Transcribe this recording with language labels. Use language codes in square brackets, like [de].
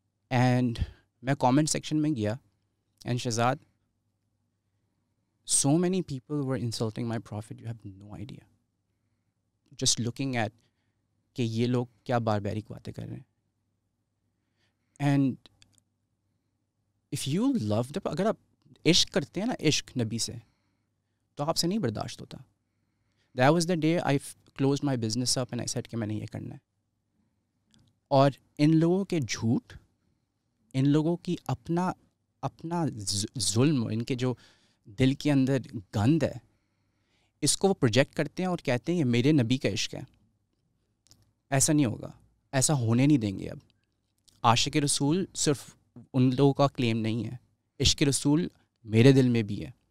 [en] and [ur] میں comment section میں گیا [en] And Shahzad, so many people were insulting my prophet, you have no idea. Just looking at [ur] کہ یہ لوگ کیا باربیرک باتیں کر رہے ہیں. [en] and if you love the, [ur] اگر آپ عشق کرتے ہیں نا, عشق نبی سے, تو آپ سے نہیں برداشت ہوتا. [en] That was the day I closed my business up and I said [ur] کہ میں نے یہ کرنا ہے. اور ان لوگوں کے جھوٹ, ان لوگوں کی اپنا ظلم, ان کے جو دل کے اندر گند ہے, اس کو وہ پروجیکٹ کرتے ہیں اور کہتے ہیں یہ میرے نبی کا عشق ہے. ایسا نہیں ہوگا, ایسا ہونے نہیں دیں گے. اب عاشق رسول صرف ان لوگوں کا کلیم نہیں ہے, عشق رسول میرے دل میں بھی ہے.